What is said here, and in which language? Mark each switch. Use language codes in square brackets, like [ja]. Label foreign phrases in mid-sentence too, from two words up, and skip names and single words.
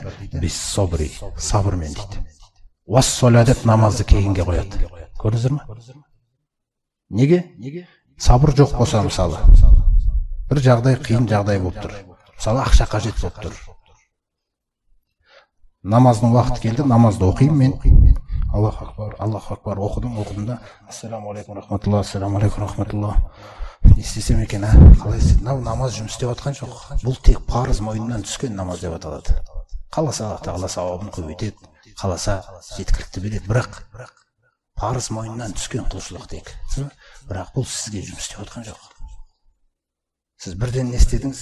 [kk] Бис-сабри, сабырмен дейді. Вас-сала деп намазды кейінге қояды. Көрдіңіздер ме? Неге? Сабыр жоқ болса, мысалы, бір жағдай қиын жағдай болып тұр. Мысалы, ақша қажет болып тұр. Намаздың уақыты келді, намазды оқимын мен. [ar] الله أكبر، الله أكبر [kk] оқыдым да, [ar] السلام عليكم رحمة الله، السلام عليكم رحمة الله. [kk] Не істесем екен, қалай істейді? Намаз жұмыс істеп жатқан жоқ. Бұл тек парыз мойнынан түскен намаз деп аталады. Қаласа Аллах тағала сауабын көбейтеді, қаласа жеткілікті береді. Бірақ парыз мойнынан түскен құлшылық тек. Бірақ бұл сізге жұмыс істеп жатқан жоқ. Сіз бірден не істедіңіз?